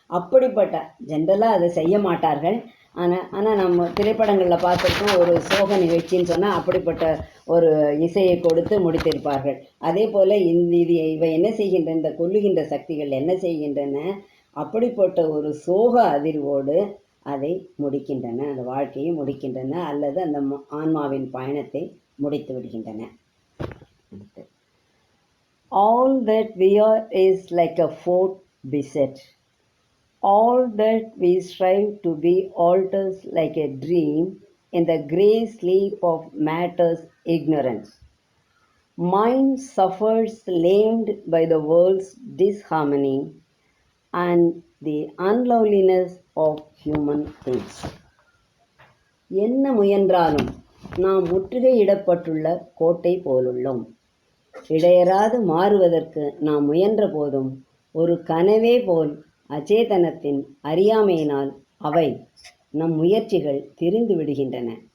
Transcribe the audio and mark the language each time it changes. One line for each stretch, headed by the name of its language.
Tamil: அப்படிப்பட்ட ஜென்ரலாக அதை செய்ய மாட்டார்கள். ஆனால் நம்ம திரைப்படங்களில் பார்த்துருக்கோம், ஒரு சோக நிகழ்ச்சின்னு சொன்னால் அப்படிப்பட்ட ஒரு இசையை கொடுத்து முடித்திருப்பார்கள். அதே போல் இவை என்ன செய்கின்றன, இந்த கொல்லுகின்ற சக்திகள் என்ன செய்கின்றன, அப்படிப்பட்ட ஒரு சோக அதிர்வோடு அதை முடிக்கின்றன, அந்த வாழ்க்கையை முடிக்கின்றன, அல்லது அந்த ஆன்மாவின் பயணத்தை முடித்து விடுகின்றன.
English: All that we are is like a fort beset. All that we strive to be alters like a dream in the grey sleep of matter's ignorance. Mind suffers lamed by the world's disharmony and the unloveliness of human things.
Tamil: என்ன முயன்றாலும் நாம் முற்றுகையிடப்பட்டுள்ள கோட்டை போலுள்ளோம். இடையராது மாறுவதற்கு நாம் முயன்ற போதும் ஒரு கனவே போல் அச்சேதனத்தின் அறியாமையினால் அவை நம் முயற்சிகள் திரிந்து விடுகின்றன.